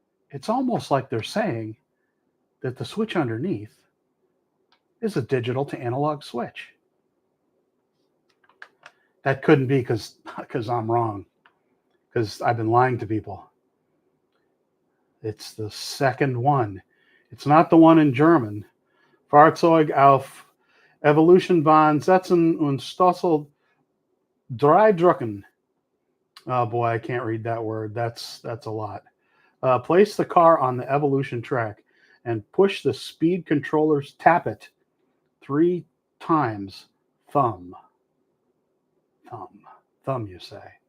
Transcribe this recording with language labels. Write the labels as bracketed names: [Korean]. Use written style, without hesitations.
[English] It's almost like they're saying that the switch underneath is a digital to analog switch. That couldn't be because I'm wrong, because I've been lying to people. It's the second one. It's not the one in German. [German] Fahrzeug auf Evolution setzen und Stossel drei drücken. [English] Oh boy, I can't read that word. That's a lot. Place the car on the evolution track and push the speed controllers. Tap it 3 times. Thumb, you say.